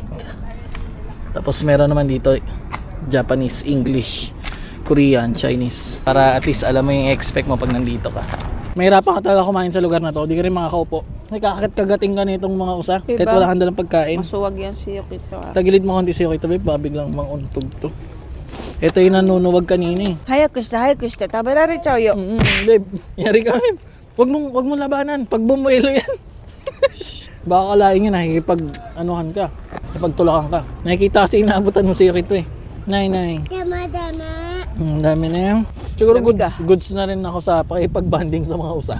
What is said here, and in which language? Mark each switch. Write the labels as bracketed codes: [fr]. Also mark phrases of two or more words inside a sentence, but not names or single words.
[tl] Tapos meron naman dito Japanese, English, Korean, Chinese. Para at least alam mo yung expect mo pag nandito ka. Mahirapan ka talaga kumain sa lugar na to. Hindi ka rin makakaupo. Nakakagat-kagating ka nitong mga usa. Diba? Kahit wala kang dalang pagkain. Masuwag yan si Yukito. Tagilid mo konti sa Yukito, babe. Biglang manguntog to. Ito yung nanunuwag kanina eh. [ja] 早くして食べられちゃうよ。 [tl] Babe, yari ka, babe. Wag mong labanan. Pag bumuelo yan. Baka kalain nga nakikipag anuhan ka. Nakipagtulakan ka. Nakikita kasi inaabutan mo sa Yukito eh. Nay. Dami na yan. Siguro Dami ka. goods na rin ako sa pakipag-banding sa mga usa.